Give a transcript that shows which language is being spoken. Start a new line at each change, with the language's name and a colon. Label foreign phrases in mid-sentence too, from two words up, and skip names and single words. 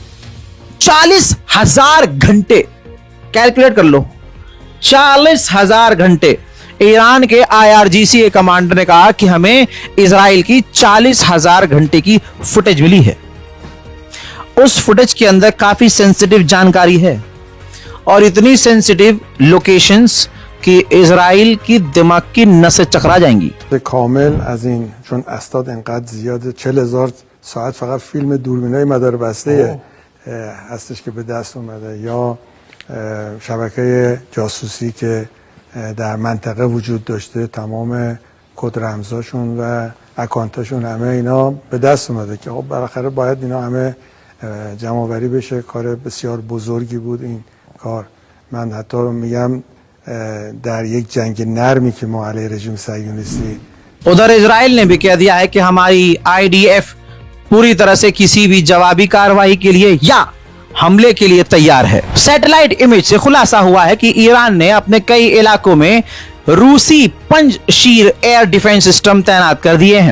Hindi: 40,000 घंटे कैलकुलेट कर लो, 40,000 घंटे ईरान के IRGC कमांडर ने कहा कि हमें इजराइल की 40,000 घंटे की फुटेज मिली है। उस फुटेज के अंदर काफी सेंसिटिव जानकारी है और इतनी
English: sensitive locations
Hindi: कि इजराइल की दिमाग की नसें चकरा जाएंगी।
Persian: کامل از این چون اسناد انقدر زیاده 40,000 ساعت فقط فیلم دوربینای مداربسته هستش که به دست اومده یا شبکه جاسوسی که در منطقه وجود داشته، تمام کد رمزاشون و اکانتاشون همه اینا به دست اومده که خب بالاخره باید اینا همه جمع‌آوری بشه. کار بسیار بزرگی بود این کار. من حتی میگم در یک جنگ نرمی که ما علیه رژیم صهیونیستی
Hindi: उधर इजराइल ने भी कह दिया है कि हमारी IDF पूरी तरह से किसी भी जवाबी कार्रवाई के लिए या हमले के लिए तैयार है।
English: satellite image
Hindi: से खुलासा हुआ है कि ईरान ने अपने कई इलाकों में रूसी पंजशीर
English: air defense system
Hindi: तैनात कर दिए हैं।